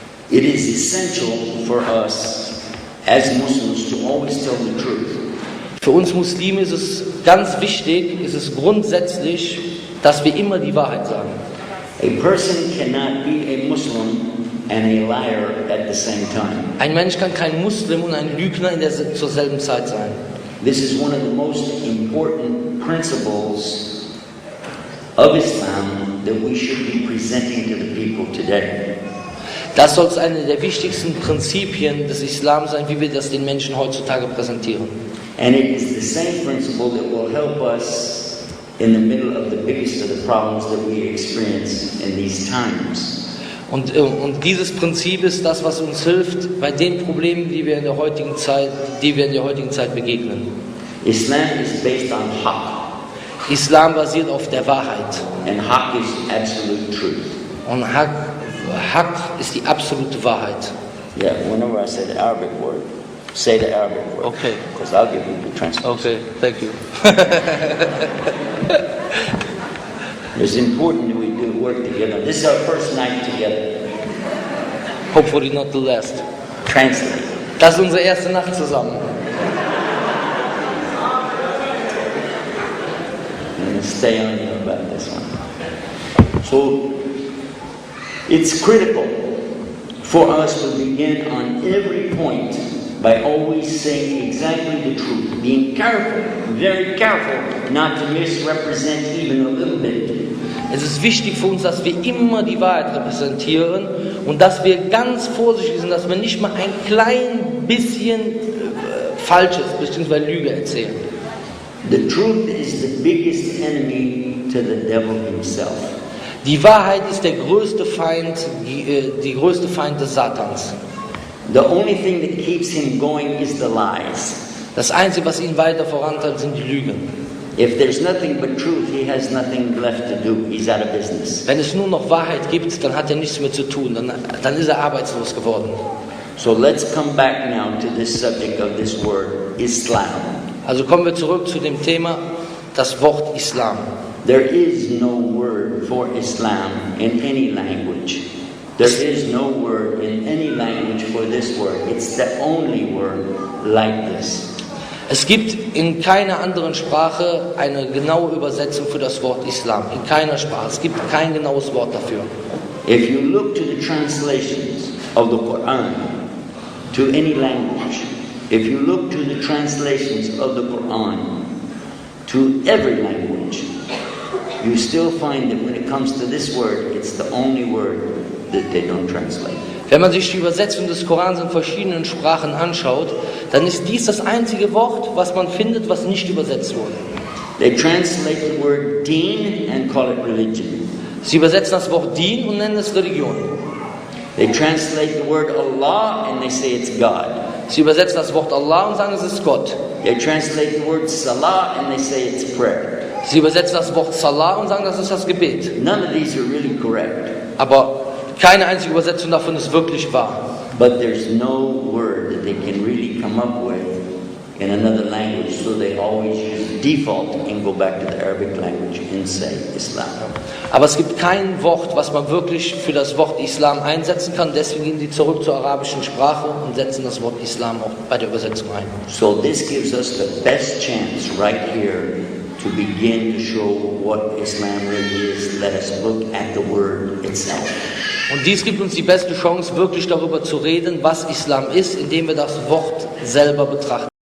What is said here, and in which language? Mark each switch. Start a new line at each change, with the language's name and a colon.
English: It is essential for us as Muslims to always tell the truth.
German: Für uns Muslime ist es ganz wichtig, ist es grundsätzlich, dass wir immer die Wahrheit sagen.
English: A person cannot be a Muslim and a liar at the same time.
German: Ein Mensch kann kein Muslim und ein Lügner zur selben Zeit sein.
English: This is one of the most important principles of Islam that we should be presenting to the people today.
German: Das soll eine der wichtigsten Prinzipien des Islam sein, wie wir das den Menschen heutzutage präsentieren.
English: And it is the same principle that will help us in the middle of the biggest of the problems that we experience in these times.
German: Und dieses Prinzip ist das, was uns hilft bei den Problemen, die wir in der heutigen Zeit begegnen.
English: Islam is based on haqq.
German: Islam basiert auf der Wahrheit.
English: And haqq is absolute truth.
German: Und Haqq ist die absolute Wahrheit.
English: Yeah, whenever I say the Arabic word, say the Arabic word. Okay. Because I'll give you the translation. Okay, thank you. It's important that we do work together. This is our first night together. Hopefully not the last. Translate.
German: Das ist unsere erste Nacht zusammen.
English: I'm going to stay on you about this one. So, it's critical for us to begin on every point by always saying exactly the truth, being careful, very careful, not to misrepresent even a little bit.
German: Es ist wichtig für uns, dass wir immer die Wahrheit repräsentieren und dass wir ganz vorsichtig sind, dass wir nicht mal ein klein bisschen Falsches bzw. Lüge erzählen.
English: The truth is the biggest enemy to the devil himself.
German: Die Wahrheit ist der größte Feind, die größte Feind des Satans.
English: The only thing that keeps him going is the lies.
German: Das Einzige, was ihn weiter vorantreibt, sind die Lügen.
English: If there's nothing but truth, he has nothing left to do. He's out of business.
German: Wenn es nur noch Wahrheit gibt, dann hat er nichts mehr zu tun. Dann ist er arbeitslos geworden.
English: So let's come back now to this subject of this word, Islam.
German: Also kommen wir zurück zu dem Thema, das Wort Islam.
English: There is no word for Islam in any language. There is no word in any language for this word. It's the only word like this.
German: Es gibt in keiner anderen Sprache eine genaue Übersetzung für das Wort Islam. In keiner Sprache. Es gibt kein genaues Wort dafür.
English: If you look to the translations of the Quran to any language, if you look to the translations of the Quran to every language, you still find that when it comes to this word, it's the only word that they don't translate.
German: Wenn man sich die Übersetzung des Korans in verschiedenen Sprachen anschaut, dann ist dies das einzige Wort, was man findet, was nicht übersetzt wurde.
English: They translate the word deen and call it religion.
German: Sie übersetzen das Wort Dien und nennen es Religion.
English: They translate the word Allah and they say it's God.
German: Sie übersetzen das Wort Allah und sagen, es ist Gott.
English: They translate the word salah and they say it's prayer.
German: Sie übersetzen das Wort Salah und sagen, das ist das Gebet.
English: None of these are really correct.
German: Aber keine einzige Übersetzung davon ist wirklich wahr.
English: But there's no word that they can really come up with in another language, so they always use default and go back to the Arabic language and say Islam.
German: Aber es gibt kein Wort, was man wirklich für das Wort Islam einsetzen kann. Deswegen gehen sie zurück zur arabischen Sprache und setzen das Wort Islam auch bei der Übersetzung ein.
English: So this gives us the best chance right here to begin to show what Islam really is. Let us look at the word itself.
German: Und dies gibt uns die beste Chance, wirklich darüber zu reden, was Islam ist, indem wir das Wort selber betrachten.